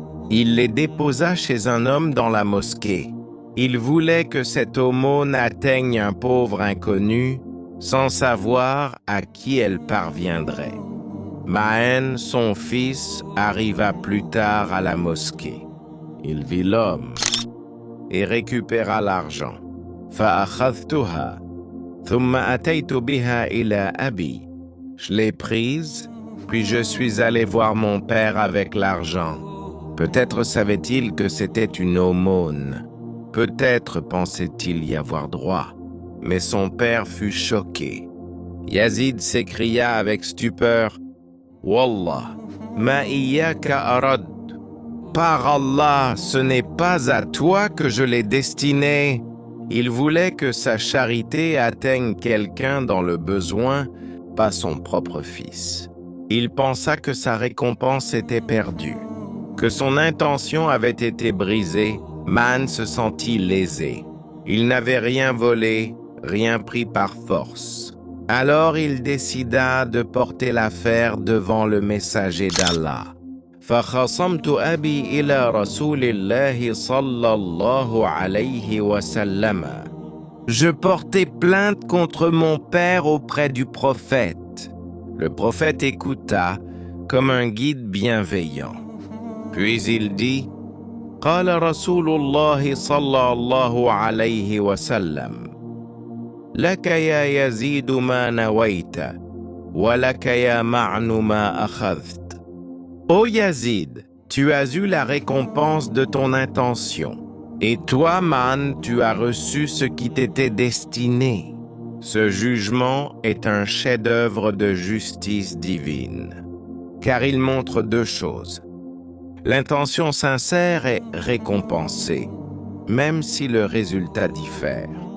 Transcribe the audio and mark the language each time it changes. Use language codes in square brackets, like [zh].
[fr] Il les déposa chez un homme dans la mosquée. Il voulait que cette aumône atteigne un pauvre inconnu, sans savoir à qui elle parviendrait. Ma'an, son fils, arriva plus tard à la mosquée. Il vit l'homme et récupéra l'argent. [ar] فأخذتها ثم أتيت بها إلى أبي. [fr] Je l'ai prise, puis je suis allé voir mon père avec l'argent. Peut-être savait-il que c'était une aumône. Peut-être pensait-il y avoir droit. Mais son père fut choqué. Yazid s'écria avec stupeur, « [ar] Wallah, ma iyyaka arad. [fr] Par Allah, ce n'est pas à toi que je l'ai destiné. » Il voulait que sa charité atteigne quelqu'un dans le besoin, pas son propre fils. Il pensa que sa récompense était perdue, que son intention avait été brisée. Man se sentit lésé. Il n'avait rien volé, rien pris par force. Alors il décida de porter l'affaire devant le messager d'Allah. [ar] فخصمت أبي إلى رسول الله صلى الله عليه وسلم. [fr] Je portai plainte contre mon père auprès du prophète. Le prophète écouta comme un guide bienveillant. Puis il dit, [ar] قال رسول الله صلى الله عليه وسلم لك يا يزيد ما نويت ولك يا معن ما أخذت. [fr] Ô Yazid, tu as eu la récompense de ton intention. Et toi, Man, tu as reçu ce qui t'était destiné. Ce jugement est un chef-d'œuvre de justice divine, car il montre deux choses. L'intention sincère est récompensée, même si le résultat diffère.